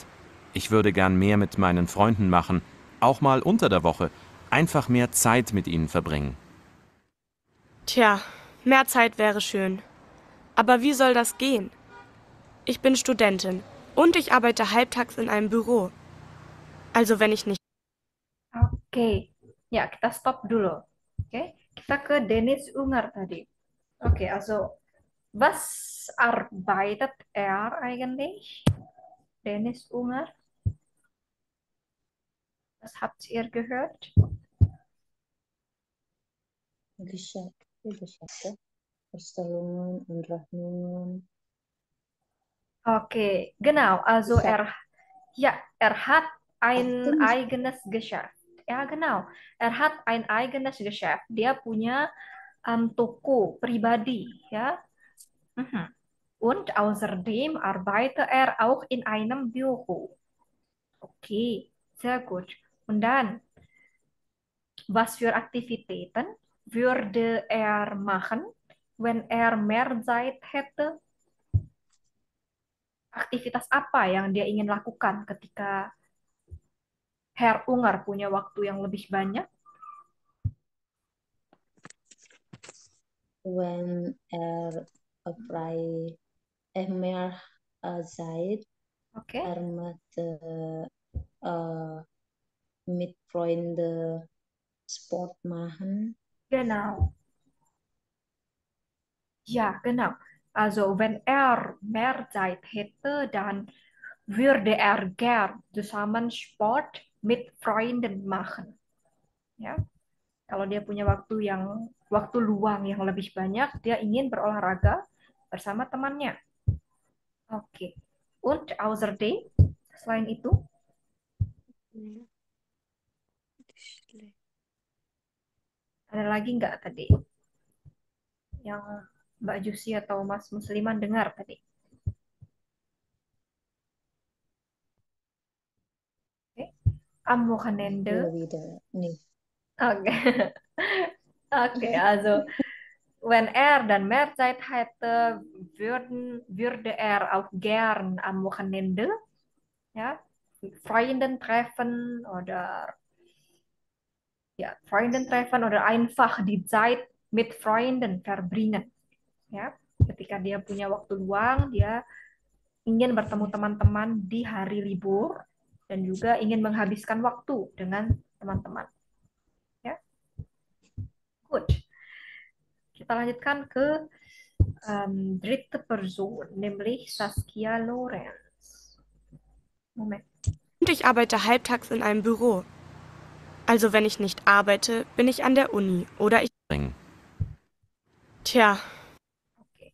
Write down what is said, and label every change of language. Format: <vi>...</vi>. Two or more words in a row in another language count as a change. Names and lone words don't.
<de>Ich würde gern mehr mit meinen Freunden machen, auch mal unter der Woche. Einfach mehr Zeit mit ihnen verbringen. Tja, mehr Zeit wäre schön. Aber wie soll das gehen? Ich bin Studentin und ich arbeite halbtags in einem Büro. Also wenn ich nicht...</de> <id>Oke, ya kita stop dulu. Oke, kita ke Dennis Ungar tadi. Oke,</id> <de>also was arbeitet eigentlich? Dennis Ungar. Was habt ihr gehört? Geschäfte, Bestellungen und Rechnungen. Okay, genau. Also Geschäft. er hat ein Stimmt. eigenes Geschäft. Ja, genau. Er hat ein eigenes Geschäft.</de> <id>Dia punya toko pribadi, ya. Mhm.</id> <de>Und außerdem arbeitet er auch in einem Büro. Okay, sehr gut. Und dann, was für Aktivitäten würde er machen, wenn er mehr Zeit hätte?</de> <id>Aktivitas apa yang dia ingin lakukan ketika Herr Unger punya waktu yang lebih banyak?</id> <de>When vrij meer Zeit Okay. Mit Freunden Sport machen. Genau. Ja, genau. Also, wenn er mehr Zeit hätte, dann würde er gern zusammen Sport mit Freunden machen.</de> <id>Ya, kalau dia punya waktu luang yang lebih banyak, dia ingin berolahraga bersama temannya. Oke.</id> <de>Und außerdem,</de> <id>selain itu, ada lagi nggak tadi yang Mbak Jusi atau Mas Musliman dengar tadi? Oke.</id> <de>Am Wochenende. Oke. Oke, also wenn er dann mehr Zeit hätte, würde er auch gern am Wochenende, ja, Freunden treffen oder einfach die Zeit mit Freunden verbringen.</de> <id>Ya, ketika dia punya waktu luang, dia ingin bertemu teman-teman di hari libur dan juga ingin menghabiskan waktu dengan teman-teman. Ya, good. Kita lanjutkan ke</id> <de>dritte Person, nämlich</de> <id>Saskia Lorenz.</id> <de>Moment. Und ich arbeite halbtags in einem Büro. Also wenn ich nicht arbeite, bin ich an der Uni oder ich... Tja. Okay.</de>